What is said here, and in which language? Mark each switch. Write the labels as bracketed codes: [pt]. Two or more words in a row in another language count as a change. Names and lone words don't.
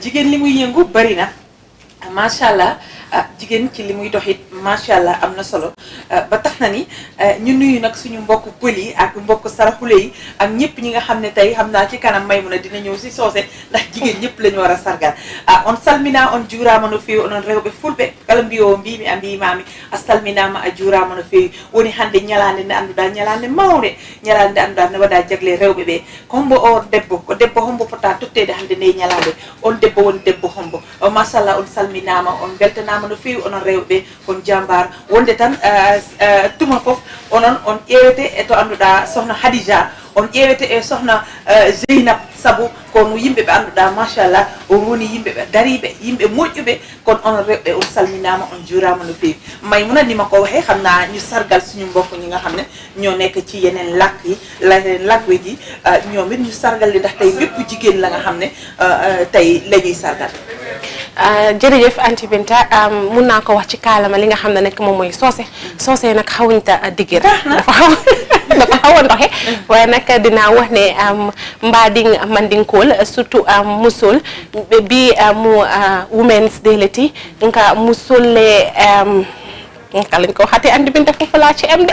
[wo] jigéen li muy yëngu bari na macha allah jigéen ci li muy dox it macha allah am na solo ba tax na ni ñu nuyu nag suñu mbokku pël yi ak mbokku saraxule yi ak ñëpp ñi nga xam ne tey xam naa ci kanam Maimouna dina ñëw si soose ndax jigéen ñëpp la ñu war a sargal [ff] on salmina on juurama no feewi onon rewɓe fulɓe kala mbiyo mbimi a mbimami a salminama a juurama no feewi woni hannde ñalande nde annduɗa ñalande mawde ñalande nde annduɗa ne waɗa jagle rewɓe ɓe hombo o debbo ko debbo hombo fota tottede hannde nde ñalande on debbo woni debbo hombo machallah on salminama on beltanama no feewi onon rewɓe on jambar wonde tan tuma foof onon on ƴewete e to annduɗa sohna Hadija on ƴewete e sohna Zeynab saabu kono yimɓe ɓe annduɗa machallah on woni yimɓe ɓe dariɓe yimɓe moƴƴuɓe kono onon rewɓe on salminama on juurama no feewi [wo] Maimouna ni ma ko waxee xam naa ñu sargal suñu mbokk ñi nga xam ne ñoo nekk ci yeneen làkk yi yeneen làkk ji ñoom it ñu sargal li ndax tey bépp jigéen la nga xam ne tey la ñuy sargal jërëjëf Anti Binta mun naa ko wax ci kaalama li nga xam ne nag moom mooy soose nag xawuñta diggir dafa xaw a ndoxe waaye nag dinaa wax ne mbaading mandinkool surtout musol bi mu [en] Women's Day [wo] leti nga musolle naka lañ ko waxatee Anti Binta foofu laa ci am de